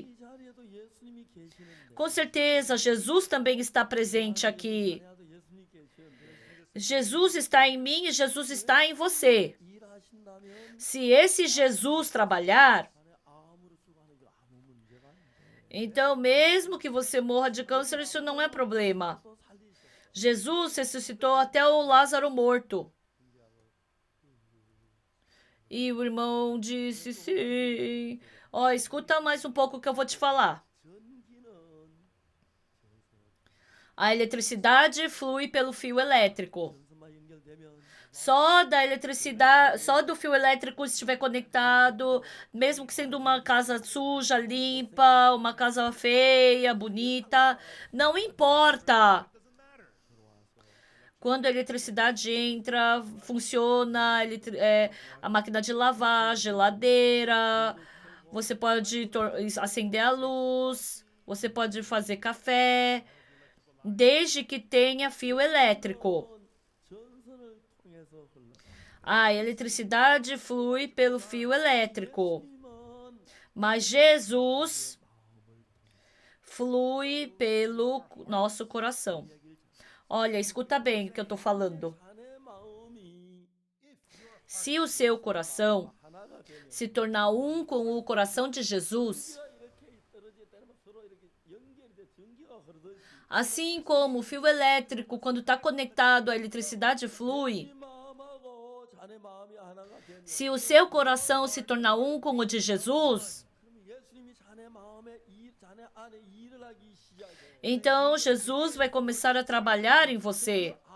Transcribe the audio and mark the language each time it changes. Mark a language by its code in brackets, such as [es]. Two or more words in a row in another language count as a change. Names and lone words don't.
[ko] 이 자리에도 예수님이 계시는데 [pt] Com certeza, Jesus também está presente aqui. [ko] 자리에도 예수님이 계시는데 [pt] Jesus está em mim e Jesus está em você. [ko] 일하신다면 [pt] Se esse Jesus trabalhar, [ko] 자네 암으로 죽어가는 게 아무 문제가 아닌데 [pt] então mesmo que você morra de câncer, isso não é problema. [ko] 또 살리셔 [pt] Jesus ressuscitou até o Lázaro morto. E o irmão disse, sim. Ó, escuta mais um pouco que eu vou te falar. [ko] 전기는 [pt] A eletricidade flui pelo fio elétrico. [ko] 전선만 연결되면 [pt] Só da eletricidade, só do fio elétrico estiver conectado, mesmo que sendo uma casa suja, limpa, uma casa feia, bonita, não importa. Quando a eletricidade entra, funciona a máquina de lavar, geladeira, você pode acender a luz, você pode fazer café, desde que tenha fio elétrico. [ko] 전선을 통해서 흘러 [pt] A eletricidade flui pelo fio elétrico, [ko] 예수님은 [pt] mas Jesus flui pelo nosso coração. Olha, escuta bem o que eu estou falando. [ko] 자네 마음이 [pt] Se o seu coração [ko] 하나가 [pt] se tornar um com o coração de Jesus. Assim como o fio elétrico, quando está conectado, a eletricidade flui. Se o seu coração se tornar um com o de Jesus, então Jesus vai começar a trabalhar em você.